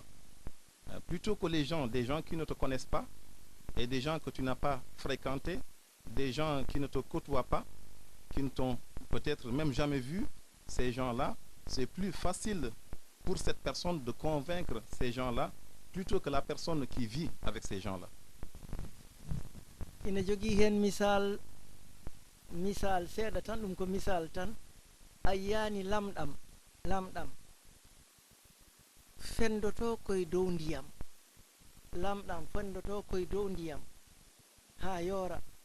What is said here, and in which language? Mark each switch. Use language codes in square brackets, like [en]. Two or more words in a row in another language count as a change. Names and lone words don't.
[fr] Plutôt que des gens qui ne te connaissent pas et des gens que tu n'as pas fréquentés, des gens qui ne te côtoient pas, qui ne t'ont peut-être même jamais vu, ces gens-là, c'est plus facile pour cette personne de convaincre ces gens-là plutôt que la personne qui vit avec ces gens-là. [ff] Ina jogi hen misal seeɗa tan ɗum ko misal tan ayyani lamɗam fendoto koye dow ndiyam lamɗam fendoto koye dow ndiyam ha yoora